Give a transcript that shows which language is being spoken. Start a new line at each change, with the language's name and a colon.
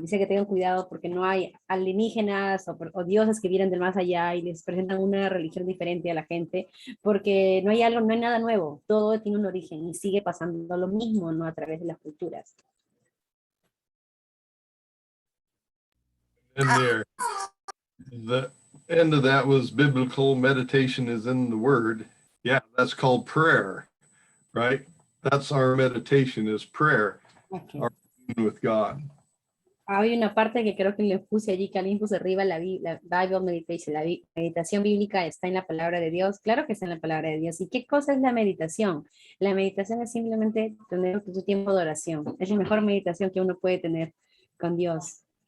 Spanish: Dice que tengan cuidado porque no hay alienígenas o dioses que vienen del más allá y les presentan una religión diferente a la gente, porque no hay nada nuevo, todo tiene un origen y sigue pasando lo mismo, ¿no? A través de las culturas.
English: in there. The end of that was biblical meditation is in the word. Yeah, that's called prayer, right? That's our meditation is prayer. Okay. Our union with God.
Spanish: Hay una parte que creo que le puse allí, que alguien puso arriba, la
English: Bible Meditation,
Spanish: la meditación bíblica está en la palabra de Dios. Claro que está en la palabra de Dios. ¿Y qué cosa es la meditación? La meditación es simplemente tener tu tiempo de oración. Es la mejor meditación que uno puede tener con Dios.